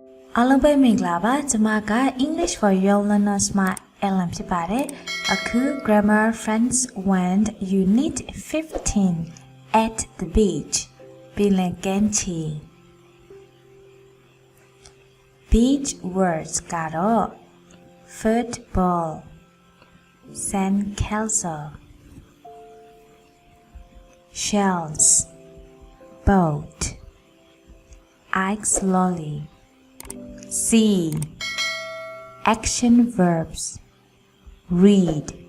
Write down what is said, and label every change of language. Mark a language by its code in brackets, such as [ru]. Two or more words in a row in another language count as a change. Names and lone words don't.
[my] အားလုံးပဲမင်္ဂလာပါကျွန်မက English for Your Learners မှာ Ellen ဖြစ်ပါတယ်အခု [en] Grammar Friends went Unit 15 at the beach [my] ပင်လယ်ကမ်းခြေ [en] Beach words [my] ကတော့ [en] football sandcastle shells boat ice lolly see action verbs read